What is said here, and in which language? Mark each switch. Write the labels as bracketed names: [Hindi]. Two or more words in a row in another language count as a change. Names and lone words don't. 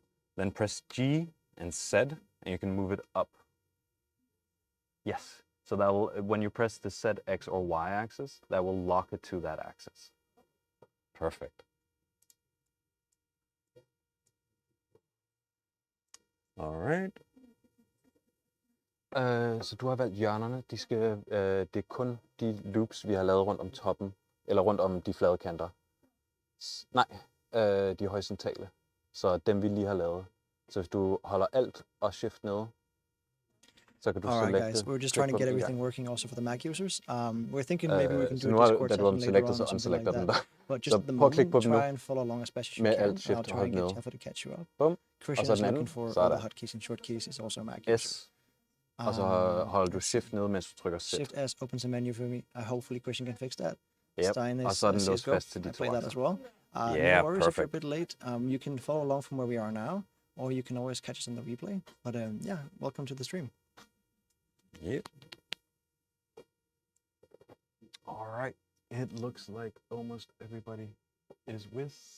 [English] Then press G and Z and you can move it up. Yes. So that will, when you press the Z, X, or Y axis, that will lock it to that axis. Perfect. Alright. [Danish] Så du har valgt hjørnerne. Det er kun de loops, vi har lavet rundt om toppen, eller rundt om de flade kanter. Nej, de horisontale. Så dem vi lige har lavet. Så hvis du holder Alt og Shift nede, så kan du [English] All right, [Danish] selecte. [English] guys, we're just trying to get everything working also for the Mac users. We're thinking maybe we can [Danish] så [English] do [Danish] nu [English] a [Danish] har [English] Discord [Danish] da du har [English] session [Danish] dem [English] later [Danish] selected, [English] on [Danish] så [English] or something like [Danish] unselecter den [English] that. [Danish] der. [English] But just [Danish] Så [English] at the [Danish] prøv at klikke [English] moment, [Danish] på dem nu. [English] try and follow along as best as you [Danish] Med [English] can. [Danish] Alt, Shift [English] I'll [Danish] og [English] try [Danish] hold [English] and get [Danish] nede. [English] Jaffa to catch you up. [Danish] Bum. [English] Christian [Danish] så [English] is [Danish] den anden. [English] looking for [Danish] Så [English] all the [Danish] der. [English] hotkeys and shortkeys. Is also a Mac user. Yes. [Danish] Og så holder du Shift nede, mens du trykker Z. [English] Shift S opens a menu for me. Hopefully Christian can fix that. Yep. Stein [Danish] Og [English] is [Danish] så er den låst [English] CSGO. [Danish] fast til de [English] I to play that [Danish] akser. [English] as well. Yeah, No worries if you're a perfect. bit late. You can follow along from where we are now, or you can always catch us in the replay. But yeah, welcome to the stream. Yep. All right. It looks like almost everybody is with.